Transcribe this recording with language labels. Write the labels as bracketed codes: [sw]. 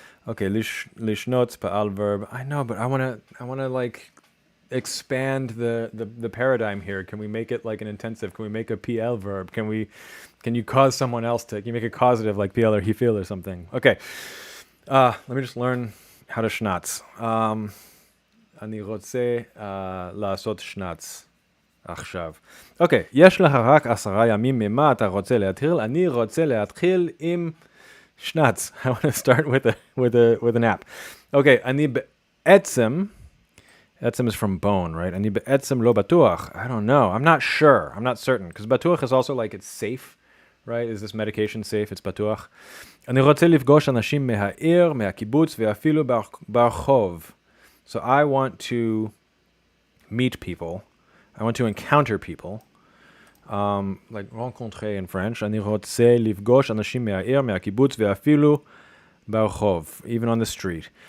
[en] Okay, lishnot pa'al verb. I know, but I want to like expand the paradigm here. Can we make it like an intensive? Can we make a PL verb? Can you cause someone else to? Can you make it causative like PL or hifil or something? Okay. Let me just learn how to schnatz. [he] אני רוצה לעשות שנץ עכשיו. אוקיי, יש לך רק 10 ימים ממה אתה רוצה להתחיל? אני רוצה להתחיל עם שנץ. [en] I want to start with a nap. [he] אוקיי, אני בעצם, עצם [en] is from bone, right? [he] אני בעצם לא בטוח. [en] I don't know. I'm not sure. I'm not certain. Because בטוח is also like it's safe, right? Is this medication safe? It's בטוח. [he] אני רוצה לפגוש אנשים מהעיר, מהקיבוץ, ואפילו ברחוב. [en] So I want to meet people. I want to encounter people like rencontrer in French, [he] אני רוצה לפגוש אנשים מהעיר, מהקיבוץ ואפילו ברחוב, [en] even on the street.